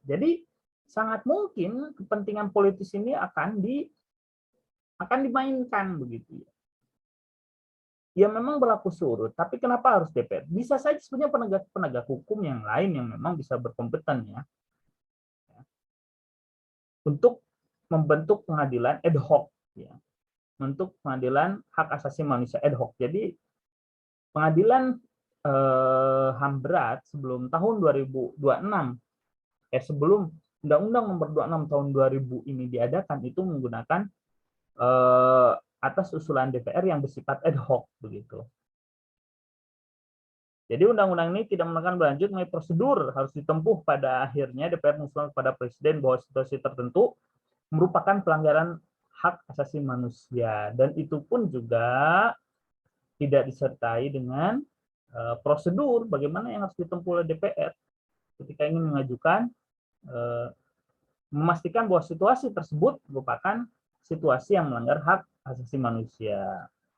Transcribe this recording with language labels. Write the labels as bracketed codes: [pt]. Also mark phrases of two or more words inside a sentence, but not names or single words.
[id] Jadi sangat mungkin kepentingan politis ini akan dimainkan begitu ya. Ya memang berlaku surut, tapi kenapa harus DPR? Bisa saja sebenarnya penegak hukum yang lain yang memang bisa berkompeten ya. Untuk membentuk pengadilan ad hoc ya. untuk pengadilan hak asasi manusia ad hoc. Jadi pengadilan HAM berat sebelum tahun 2026, sebelum Undang-Undang Nomor 26 tahun 2000 ini diadakan, itu menggunakan atas usulan DPR yang bersifat ad hoc begitu. Jadi undang-undang ini tidak menekan berlanjut mengenai prosedur harus ditempuh. Pada akhirnya DPR mengusulkan kepada Presiden bahwa situasi tertentu merupakan pelanggaran hak asasi manusia, dan itu pun juga tidak disertai dengan prosedur bagaimana yang harus ditempuh oleh DPR ketika ingin mengajukan, memastikan bahwa situasi tersebut merupakan situasi yang melanggar hak asasi manusia.